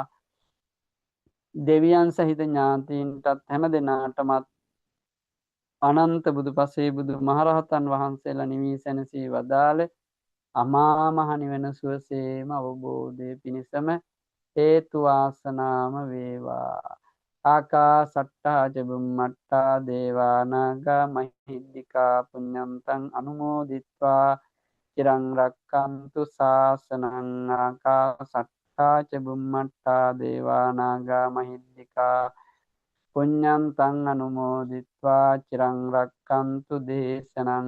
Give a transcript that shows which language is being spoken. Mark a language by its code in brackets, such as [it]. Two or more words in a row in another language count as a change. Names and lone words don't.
[si] දෙවියන් සහිත ඥාතීන්ටත් හැම දෙනාටමත් අනන්ත බුදු පසේ බුදු මහරහතන් වහන්සේලා නිවී සැනසී වදාළ අමා මහ නිවන සුවසේම අවබෝධය පිණිසම හේතු වාසනාම වේවා. [pi] ආකාසට්ටා ච බුම්මට්ටා දේවා නාග මහිද්దికා පුඤ්ඤන්තං අනුමෝදිත්වා චිරං රක්ඛන්තු ශාසනං. ආකාසට්ටා ච බුම්මට්ටා දේවා නාග මහිද්దికා පුඤ්ඤන්තං අනුමෝදිත්වා චිරං රක්ඛන්තු දේශනං.